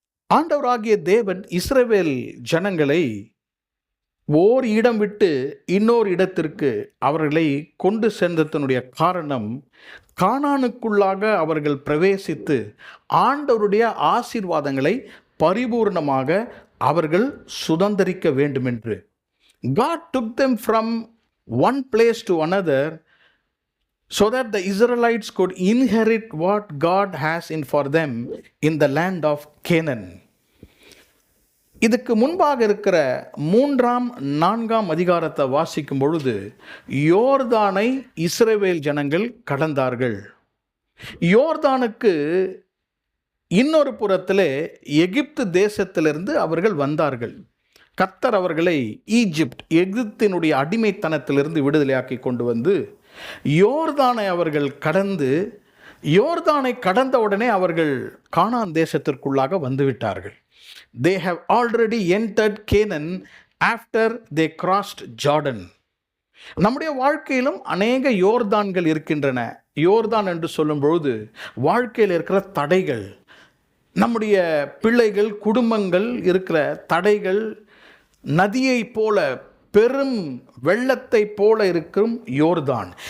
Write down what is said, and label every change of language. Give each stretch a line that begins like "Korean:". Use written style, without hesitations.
Tamil: ஆண்டவராகிய தேவன் இஸ்ரவேல் ஜனங்களை ஓர் இடம் விட்டு இன்னொரு இடத்திற்கு அவர்களை கொண்டு சென்றதனுடைய காரணம், கானானுக்குள்ளாக அவர்கள் பிரவேசித்து ஆண்டவருடைய ஆசீர்வாதங்களை பரிபூர்ணமாக அவர்கள் சுதந்தரிக்க வேண்டுமென்று.
English: God took them from one place to another so that the Israelites could inherit what God has in for them in the land of Canaan.
Tamil: இதுக்கு முன்பாக இருக்கிற 3ஆம் 4ஆம் அதிகாரத்தை வாசிக்கும் பொழுது யோர்தானை இஸ்ரவேல் ஜனங்கள் கடந்தார்கள். யோர்தானுக்கு இன்னொரு புறத்திலே எகிப்து தேசத்திலிருந்து அவர்கள் வந்தார்கள். கர்த்தர் அவர்களை எகிப்தினுடைய அடிமைத்தனத்திலிருந்து விடுதலையாக்கி கொண்டு வந்து யோர்தானை அவர்கள் கடந்து, யோர்தானை கடந்த உடனே அவர்கள் கானான் தேசத்திற்குள்ளாக வந்துவிட்டார்கள்.
English: They have already entered Canaan after they crossed Jordan.
Tamil: நம்முடைய வாழ்க்கையிலும் அநேக யோர்தான்கள் இருக்கின்றன. யோர்தான் என்று சொல்லும் பொழுது வாழ்க்கையில் இருக்கிற தடைகள், நம்முடைய பிள்ளைகள், குடும்பங்கள் இருக்கிற தடைகள், நதியை போல பெரும் வெள்ளத்தை போல இருக்கும் யோர்தான்.